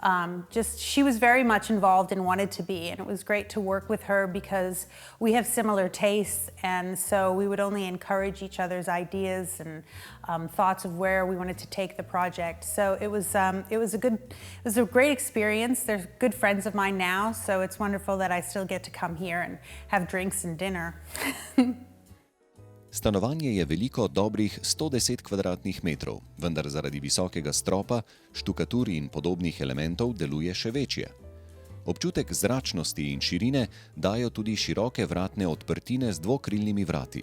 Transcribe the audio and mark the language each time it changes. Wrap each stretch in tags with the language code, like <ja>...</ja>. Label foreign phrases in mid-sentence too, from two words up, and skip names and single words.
<en>she was very much involved and wanted to be, and it was great to work with her because we have similar tastes, and so we would only encourage each other's ideas and thoughts of where we wanted to take the project. So it was a great experience. They're good friends of mine now, so it's wonderful that I still get to come here and have drinks and dinner.</en> <sl>Stanovanje je veliko dobrih 110 kvadratnih metrov, vendar zaradi visokega stropa, štukatur in podobnih elementov deluje še večje. Občutek zračnosti in širine dajo tudi široke vratne odprtine z dvokrilnimi vrati.</sl>